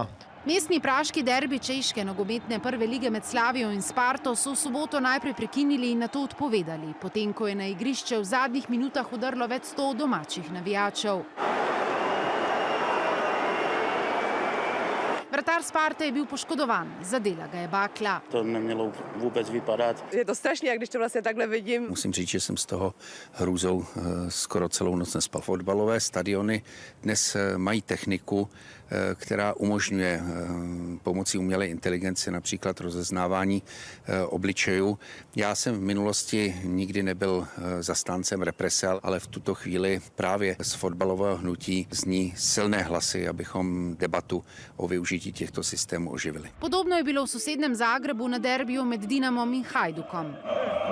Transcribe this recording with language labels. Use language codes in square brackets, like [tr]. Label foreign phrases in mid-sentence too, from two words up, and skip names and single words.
[sl] Mestni praški derbi češke nogometne prve lige med Slavijo in Sparto so v soboto najprej prekinili in nato odpovedali, potem ko je na igrišče v zadnjih minutah vdrlo več 100 domačih navijačev. Vratar Sparte je bil poškodovan, zadela ga je bakla. [cs] To nemělo vůbec vypadat. Je to strašně, když to vlastně takhle vidím. Musím říct, že jsem z toho hrůzou skoro celou noc nespal. Fotbalové stadiony dnes mají techniku, která umožňuje pomocí umělé inteligence například rozeznávání obličejů. Já jsem v minulosti nikdy nebyl zastáncem represe, ale v tuto chvíli právě z fotbalového hnutí zní silné hlasy, abychom debatu o využití těchto systémů oživili. [sl] Podobno je bilo v sosednjem Zagrebu na derbiju med Dinamom in Hajdukom.